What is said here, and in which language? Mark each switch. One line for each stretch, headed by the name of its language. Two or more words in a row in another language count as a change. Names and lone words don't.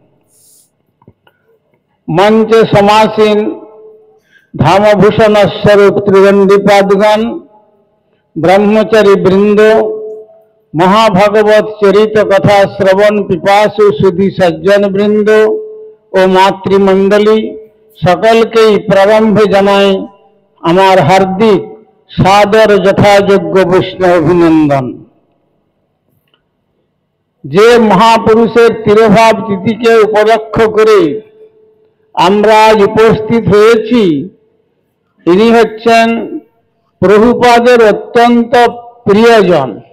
Bangla: মঞ্চে সমাসীন ধামভূষণ স্বরূপ ত্রিদণ্ডী পাদগণ ব্রহ্মচারী বৃন্দ মহাভাগবত চরিত কথা শ্রবণ পিপাসু সুধী সজ্জন বৃন্দ আর মাতৃমণ্ডলী সকল কে প্রারম্ভে জানাই আমার হার্দিক সাদর যথাযোগ্য বৈষ্ণব অভিনন্দন। যে মহাপুরুষের তিরোভাব তিথি কে উপলক্ষ করে আমরা আজ উপস্থিত হয়েছি ইনি হচ্ছেন প্রভুপাদের অত্যন্ত প্রিয়জন।